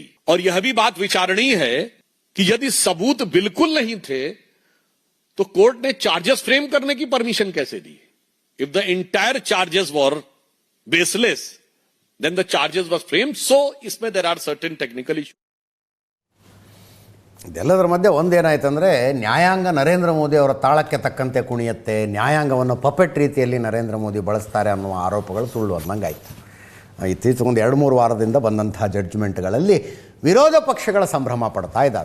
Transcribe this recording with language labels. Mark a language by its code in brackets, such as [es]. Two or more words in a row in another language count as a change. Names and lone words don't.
[hi] और यह भी बात विचारणीय है कि यदि सबूत बिल्कुल नहीं थे तो कोर्ट ने [en] charges frame [hi] करने की परमिशन कैसे दी? [en] if the entire charges were baseless, then the charges were framed. सो इसमें there are certain technical issue. [kn] ಇದೆಲ್ಲದರ ಮಧ್ಯೆ ಒಂದೇನಾಯ್ತಂದರೆ, ನ್ಯಾಯಾಂಗ ನರೇಂದ್ರ ಮೋದಿ ಅವರ ತಾಳಕ್ಕೆ ತಕ್ಕಂತೆ ಕುಣಿಯುತ್ತೆ, ನ್ಯಾಯಾಂಗವನ್ನು ಪಪೆಟ್ ರೀತಿಯಲ್ಲಿ ನರೇಂದ್ರ ಮೋದಿ ಬಳಸ್ತಾರೆ ಅನ್ನುವ ಆರೋಪಗಳು ಸುಳ್ಳು ಅನ್ನಂಗಾಯ್ತು. ಇತ್ತೀಚೆಗೆ ಒಂದು 2-3 ವಾರದಿಂದ ಬಂದಂಥ ಜಡ್ಜ್ಮೆಂಟ್ಗಳಲ್ಲಿ ವಿರೋಧ ಪಕ್ಷಗಳ ಸಂಭ್ರಮ ಪಡ್ತಾ ಇದ್ದಾವೆ.